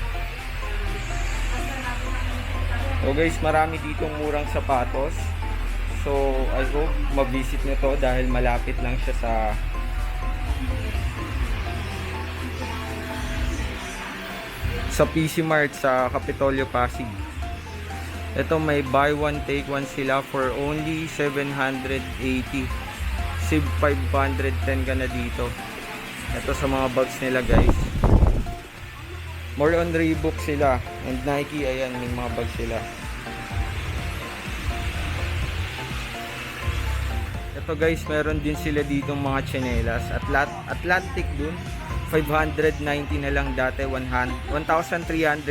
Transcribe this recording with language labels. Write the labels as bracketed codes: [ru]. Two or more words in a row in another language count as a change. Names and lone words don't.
[en] So guys, [tl] marami ditong murang sapatos. [en] So I hope [tl] ma-visit nyo to dahil malapit lang siya sa PC Mart sa Kapitolyo, Pasig. Ito may [en] buy one take one [tl] sila [en] for only [tl] 780. Save 510 ka na dito. Ito sa mga bags nila guys. [en] More on [tl] Reebok sila and Nike, ayan may mga bags sila. Ito guys, meron din sila ditong mga tsinelas. Atlantic dun, 590 na lang dati, 1,395.